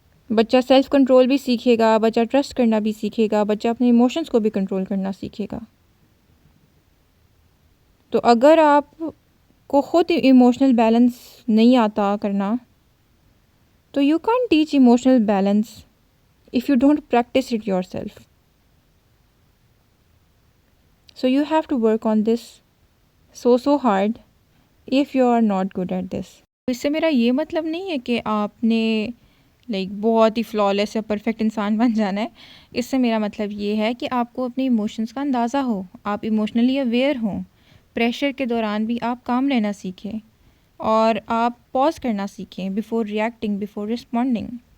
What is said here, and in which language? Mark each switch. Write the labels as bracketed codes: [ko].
[ur] بچہ self control بھی سیکھے گا، بچہ ٹرسٹ کرنا بھی سیکھے گا، بچہ اپنے ایموشنس کو بھی کنٹرول کرنا سیکھے گا. تو اگر آپ کو خود ایموشنل بیلنس نہیں آتا کرنا [en] تو you can't teach emotional balance if you don't practice it yourself. So you have to work on this so hard if you are not good at this. [ur] اس سے میرا یہ مطلب نہیں ہے کہ آپ نے بہت ہی فلالیس یا پرفیکٹ انسان بن جانا ہے. اس سے میرا مطلب یہ ہے کہ آپ کو اپنے ایموشنس کا اندازہ ہو، آپ ایموشنلی اویئر ہوں، پریشر کے دوران بھی آپ کام لینا سیکھیں اور آپ پاز کرنا سیکھیں [en] Before reacting, before responding.